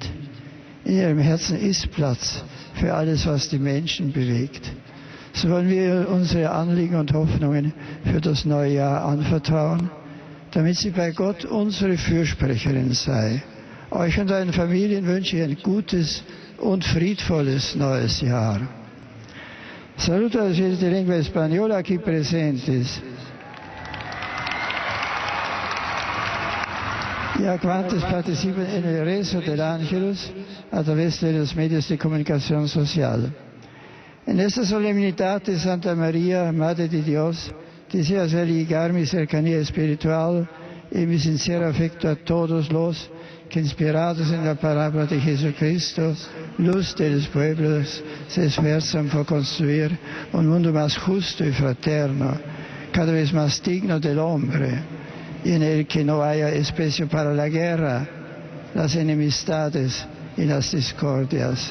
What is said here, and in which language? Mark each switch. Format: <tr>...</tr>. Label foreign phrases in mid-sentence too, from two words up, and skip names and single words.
<de>In ihrem Herzen ist Platz für alles, was die Menschen bewegt. So wollen wir unsere Anliegen und Hoffnungen für das neue Jahr anvertrauen, damit sie bei Gott unsere Fürsprecherin sei. Euch und euren Familien wünsche ich ein gutes und friedvolles neues Jahr.</de> <es>Saluto a los de lengua española aquí presentes. Y a cuantos participan en el rezo del Ángelus a través de los medios de comunicación social. En esta solemnidad de Santa María, Madre de Dios, deseo hacer llegar mi cercanía espiritual y mi sincero afecto a todos los que, inspirados en la palabra de Jesucristo, luz de los pueblos, se esfuerzan por construir un mundo más justo y fraterno, cada vez más digno del hombre, y en el que no haya espacio para la guerra, las enemistades y las discordias.</es>